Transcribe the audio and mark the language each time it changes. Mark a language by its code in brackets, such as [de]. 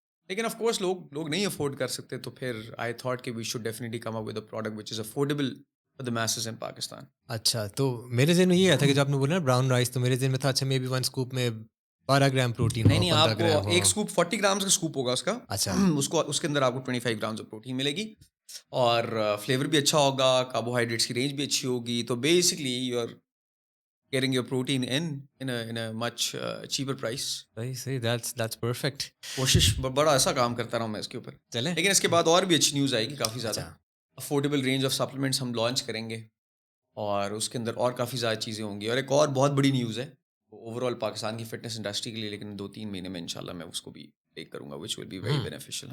[ur] لیکن of course لوگ نہیں افورڈ کر سکتے, تو پھر [en] I thought کہ we should definitely come up with a product which is affordable for the masses in Pakistan. [ur] اچھا, تو میرے ذہن میں یہ آیا تھا کہ جو آپ نے بولا نا براؤن رائس, تو میرے ذہن میں تھا اچھا مے بی 1 سکوپ میں 12 گرام پروٹین. نہیں, آپ کو ایک سکوپ 40 گرامز کا سکوپ ہوگا اس کا. اچھا, اس کے اندر آپ کو 25 گرامز آف پروٹین ملے گی, اور فلیور بھی اچھا ہوگا, کاربوہائیڈریٹس کی رینج بھی اچھی ہوگی. [en] تو basically you are getting your protein in a much cheaper price. [ur] صحیح, [en] that's perfect. [ur] کوشش بڑا ایسا کام کرتا رہا ہوں میں اس کے اوپر. چلیں, لیکن اس کے بعد اور بھی اچھی نیوز آئے گی, کافی زیادہ افورڈیبل رینج آف سپلیمنٹس ہم لانچ کریں گے, اور اس کے اندر اور کافی زیادہ چیزیں ہوں گی. اور ایک اور بہت بڑی نیوز ہے اوور آل پاکستان کی فٹنس انڈسٹری کے لیے, لیکن 2-3 مہینے میں انشاءاللہ میں اس کو بھی ٹیک کروں گا, [en] which will be very beneficial.